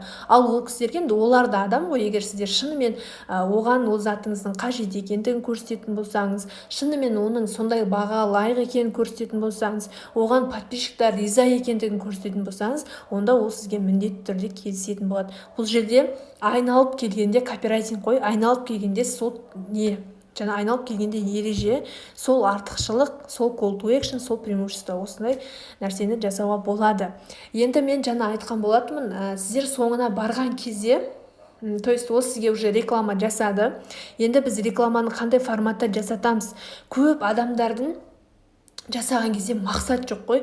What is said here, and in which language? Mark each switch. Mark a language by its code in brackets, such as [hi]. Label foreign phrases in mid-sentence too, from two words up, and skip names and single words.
[kk] Ал ол кісілерге, олар да адам ғой, егер сіздер шынымен оған ол затыңыздың қажет екендігін көрсететін болсаңыз, шынымен оның сондай баға лайық екенін көрсететін болсаңыз, оған подписчиктар риза екендігін көрсететін болсаңыз, онда ол сізге міндетті түрде келісетін болады. Бұл жерде айналып келгенде копирайтинг қой, айналып келгенде сол айналып келгенде ереже, сол артықшылық, сол [en] call to action, [kk] сол преимущество, осындай нәрсені жасауға болады. Енді мен жаңа айтқан болатынмын, сіздер соңына барған кезде, [ru] то есть [kk] ол сізге уже реклама жасады. Енді біз рекламаны қандай форматта жасатамыз? Көп адамдардың жасаған кезде мақсат жоқ қой.